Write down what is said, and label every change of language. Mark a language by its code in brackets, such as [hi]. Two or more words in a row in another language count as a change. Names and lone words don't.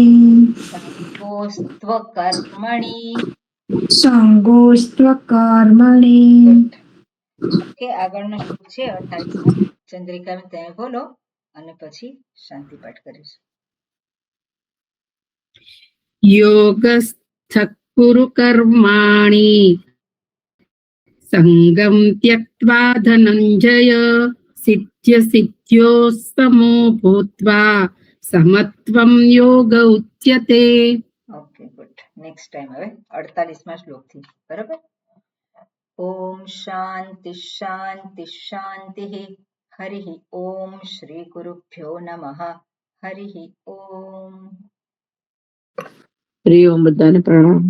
[sa] संगोस्त्व कर्मणि संगोस्त्व कर्मणि. [gu] ઓકે આગળનો શ્લોક છે 28મો ચંદ્રિકાબેન તમે બોલો અને પછી શાંતિ પાઠ કરીશું [sa] योगस्थः कुरु कर्माणि सङ्गं त्यक्त्वा धनञ्जय सिद्ध्यसिद्ध्यो समो भूत्वा समत्वं योग उच्यते. [gu] ઓકે ગુડ નેક્સ્ટ ટાઈમ હવે 48મા શ્લોકથી બરાબર [sa] ओम शान्ति शान्ति शान्ति हरि ओम श्री गुरुभ्यो नमः हरि ओम. [gu] હરિ ઓમ, બધાને પ્રણામ.